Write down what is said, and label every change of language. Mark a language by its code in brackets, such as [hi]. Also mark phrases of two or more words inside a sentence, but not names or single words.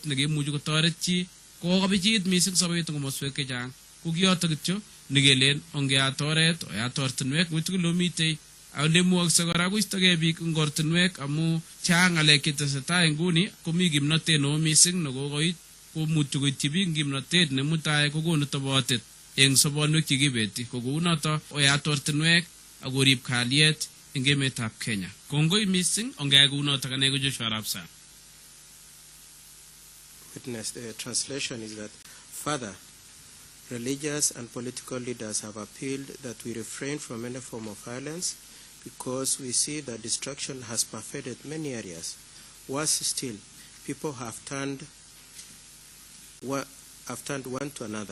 [kln] nekemuchi kotoret chi kokobichit mising sobet eng komoswek chechang ko kiyoto kityo nekelen ongeat oret oyat ortinwek ng'uti kilomitei Alemwokse kora koistogei biik eng ortinwek amu chang ng'alek chetesetai nguni komi kimnotet neo mising nekokoit komuchi koityi biik kimnotet nemutai kokonu tobotet eng sobonwek chekibeti ko kounoto oyat ortinwek akorib kalyet eng emetab Kenya. Kongoi mising ongeyai kounoto ane ko Joshua Rapsa. [en] Witness, the translation is that, Father, religious and political leaders have appealed that we refrain from any form of violence because we see that destruction has pervaded many areas. Worse still, people have turned one to another.